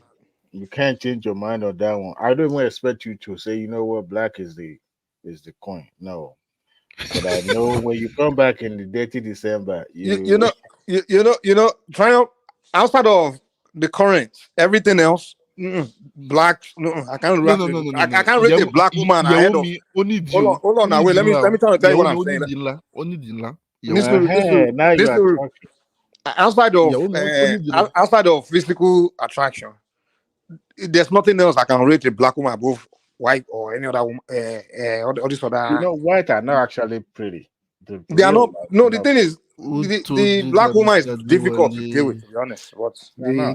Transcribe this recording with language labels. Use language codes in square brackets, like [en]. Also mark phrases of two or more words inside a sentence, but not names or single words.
[en] you can't change your mind on that one. I don't even expect you to say, you know what, black is the coin. No. But I know when you come back in the dirty December, You know, Triumph, outside of the current, everything else, black. I can't No, rate. no, no, no, no, I no. can't rate a black woman ahead [yo] Ìyàwó [en] of. [yo] mi ó ní ìdí o, [en] Hold [yo] ó [en] on. [yo] ní [en] Now wait. [yo] ìdí [en] Let me [yo] ńlá [en] let [yo] o. [en] me try to tell you [yo] Ìyàwó [en] what [yo] mi [en] I'm [yo] ó ní [en] saying. [yo] ìdí ńlá, ó ní ìdí ńlá. Ìyàwó mi. [en] now you are talking. Outside of [yo] Ìyàwó mi ó ní ìdí ńlá. [en] outside of physical attraction, there's nothing else I can rate a black woman above white or any other woman. All this You other. know, white are not actually pretty. The They are real not. white No, are the not thing is, Who told the you black that, woman is Mr. difficult to deal with. Dewale? To be honest, but they're not.